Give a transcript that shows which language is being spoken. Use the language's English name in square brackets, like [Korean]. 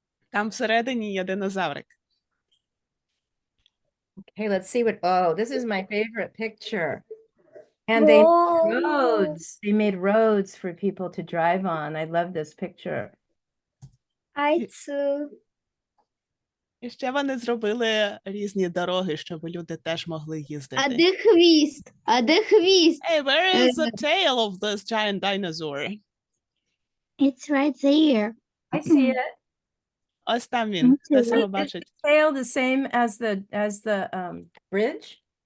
[Ukrainian] Там всередині є динозаврик. [English] Okay, let's see what. Oh, this is my favorite picture. And they made roads. They made roads for people to drive on. I love this picture. [Ukrainian] І ще вони зробили різні дороги, щоб люди теж могли їздити. А де хвіст? А де хвіст? [English] Hey, where is the tail of this giant dinosaur? It's right there. I see it. [Ukrainian] Ось там він. Хтось його бачить. [English] Tail the same as the bridge.